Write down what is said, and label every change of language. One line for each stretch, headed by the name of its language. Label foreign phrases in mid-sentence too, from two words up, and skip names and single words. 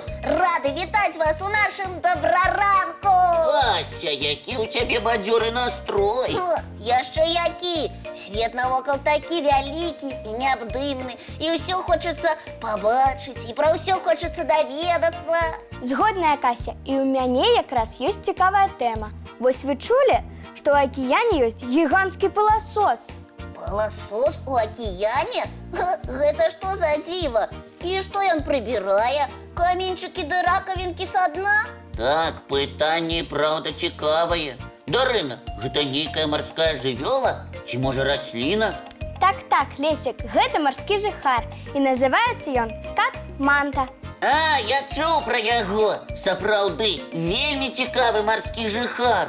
Ukrainian: Ради вітати вас у нашому доброранку! Ася, який у тебе бадьорий настрой! Я ще які! Світ навокал такий великий і необдимний. І все хочеться побачити, і про все хочеться довідатися.
Belarusian: Згодна, Кася, і у мяне якраз ёсць цікавая тэма. Вось вы чулі, што ў акіяне ёсць гіганцкі пыласос?
Russian: Пыласос у океане? Это что за диво? И что он прибирая? Каменчики да раковинки со дна?
Belarusian: Так, пытанне, правда, цікавае. Дарына, гэта нейкая марская жывёла? Ці можа расліна? Так, Лесік, гэта марскі жыхар, і называецца ён скат-манта. А, я чуў пра яго. Сапраўды, вельмі цікавы марскі жыхар.